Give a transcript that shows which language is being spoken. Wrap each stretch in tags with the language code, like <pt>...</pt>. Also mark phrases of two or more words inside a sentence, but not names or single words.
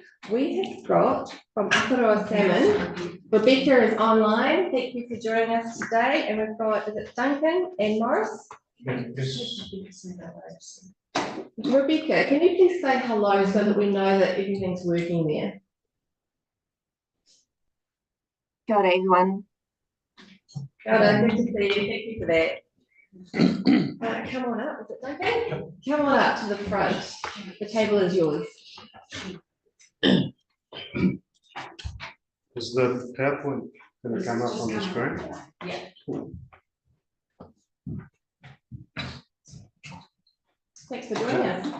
<en>We have got from Akaroa Salmon, Rebecca is online. Thank you for joining us today. And we've got, is it Duncan and Morris? Rebecca, can you please say hello so that we know that everything's working there?</en> <mi>Kia ora, everyone. Kia ora,</mi> <en>good to see you. Thank you for that. Come on up, is it Duncan? Come on up to the front. The table is yours. Is the PowerPoint going to come up on the screen? Yeah. Thanks for joining us.</en>